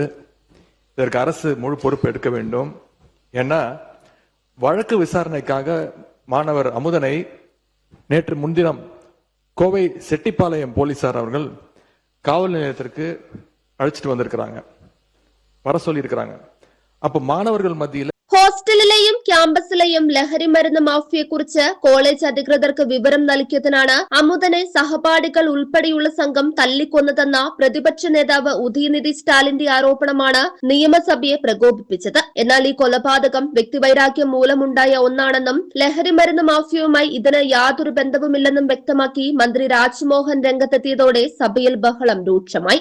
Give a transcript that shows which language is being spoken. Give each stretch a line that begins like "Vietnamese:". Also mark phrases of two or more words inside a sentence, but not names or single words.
Tamil: இதற்கு அரசு முழு பொறுப்பு எடுக்க வேண்டும். ஏன்னா வழக்கு விசாரணைக்காக மாணவர் அமுதனை நேற்று முன்தினம் கோவை செட்டிப்பாளையம் போலீசார் அவர்கள் காவல் நிலையத்திற்கு அழைச்சிட்டு வந்திருக்கிறாங்க, வர சொல்லி இருக்கிறாங்க. அப்ப மாணவர்கள் மத்தியில்
Malayalam: ഹോസ്റ്റലിലെയും ക്യാമ്പസിലെയും ലഹരിമരുന്ന് മാഫിയെക്കുറിച്ച് കോളേജ് അധികൃതർക്ക് വിവരം നൽകിയതിനാണ് അമുതനെ സഹപാഠികൾ ഉൾപ്പെടെയുള്ള സംഘം തല്ലിക്കൊന്നതെന്ന പ്രതിപക്ഷ നേതാവ് ഉദയനിധി സ്റ്റാലിന്റെ ആരോപണമാണ് നിയമസഭയെ പ്രകോപിപ്പിച്ചത്. എന്നാൽ ഈ കൊലപാതകം വ്യക്തിവൈരാഗ്യം മൂലമുണ്ടായ ഒന്നാണെന്നും ലഹരിമരുന്ന് മാഫിയയുമായി ഇതിന് യാതൊരു ബന്ധവുമില്ലെന്നും വ്യക്തമാക്കി മന്ത്രി രാജ്മോഹൻ രംഗത്തെത്തിയതോടെ സഭയിൽ ബഹളം രൂക്ഷമായി.